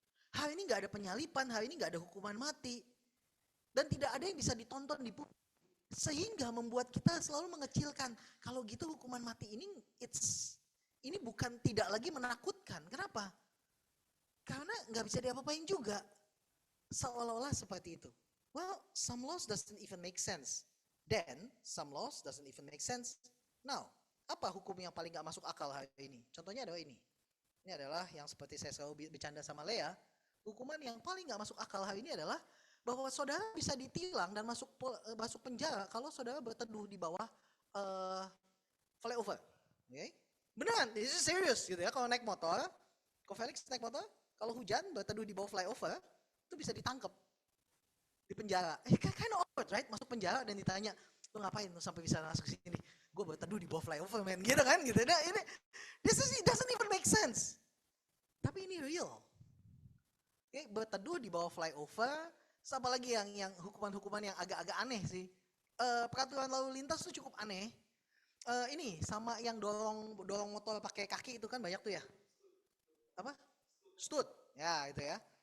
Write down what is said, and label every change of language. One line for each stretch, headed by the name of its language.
Indonesian: Hari ini nggak ada penyalipan, hari ini nggak ada hukuman mati. Dan tidak ada yang bisa ditonton di publik. Sehingga membuat kita selalu mengecilkan. Kalau gitu hukuman mati ini bukan tidak lagi menakutkan. Kenapa? Karena nggak bisa diapa-apain juga. Seolah-olah seperti itu.
English: Well, some laws doesn't even make sense. Then, some laws doesn't even make sense.
Indonesian: Now, apa hukum yang paling nggak masuk akal hari ini? Contohnya adalah ini. Ini adalah yang seperti saya selalu bercanda sama Lea. Hukuman yang paling nggak masuk akal hari ini adalah bahwa saudara bisa ditilang dan masuk penjara kalau saudara berteduh di bawah flyover. Okay? Beneran,
English: this is serious
Indonesian: gitu ya. Kalau naik motor, kalau Felix naik motor, kalau hujan berteduh di bawah flyover, itu bisa ditangkap di penjara.
English: Kind of awkward, right?
Indonesian: Masuk penjara dan ditanya, lu ngapain lu sampai bisa masuk sini? Gue berteduh di bawah flyover, man. Gitu kan? Gitu. Nah, ini,
English: it doesn't even make sense.
Indonesian: Tapi ini real. Okay? Berteduh di bawah flyover. Apa lagi yang hukuman-hukuman yang agak-agak aneh sih. Peraturan lalu lintas itu cukup aneh. Ini sama yang dorong motor pakai kaki itu kan banyak tuh ya. Apa? Stud. Ya itu ya.